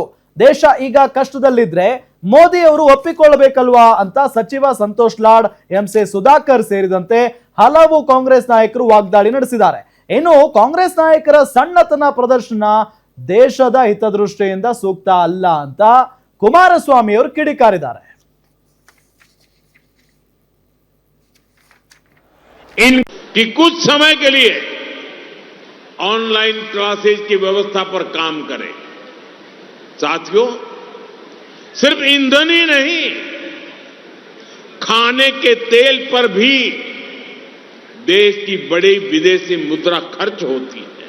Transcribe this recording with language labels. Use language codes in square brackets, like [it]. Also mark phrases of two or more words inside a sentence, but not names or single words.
[kn] ದೇಶ ಈಗ ಕಷ್ಟದಲ್ಲಿದ್ರೆ ಮೋದಿ ಅವರು ಒಪ್ಪಿಕೊಳ್ಳಬೇಕಲ್ವಾ ಅಂತ ಸಚಿವ ಸಂತೋಷ್ ಲಾಡ್, ಎಂಸಿ ಸುಧಾಕರ್ ಸೇರಿದಂತೆ ಹಲವು ಕಾಂಗ್ರೆಸ್ ನಾಯಕರು ವಾಗ್ದಾಳಿ ನಡೆಸಿದ್ದಾರೆ. ಇನ್ನು ಕಾಂಗ್ರೆಸ್ ನಾಯಕರ ಸಣ್ಣತನ ಪ್ರದರ್ಶನ ದೇಶದ ಹಿತದೃಷ್ಟಿಯಿಂದ ಸೂಕ್ತ ಅಲ್ಲ ಅಂತ ಕುಮಾರಸ್ವಾಮಿ ಅವರು ಕಿಡಿಕಾರಿದ್ದಾರೆ. [hi] कि कुछ समय के लिए [en] online classes [hi] की व्यवस्था पर काम करें। साथियों, सिर्फ ईंधन ही नहीं, खाने के तेल पर भी देश की बड़ी विदेशी मुद्रा खर्च होती है।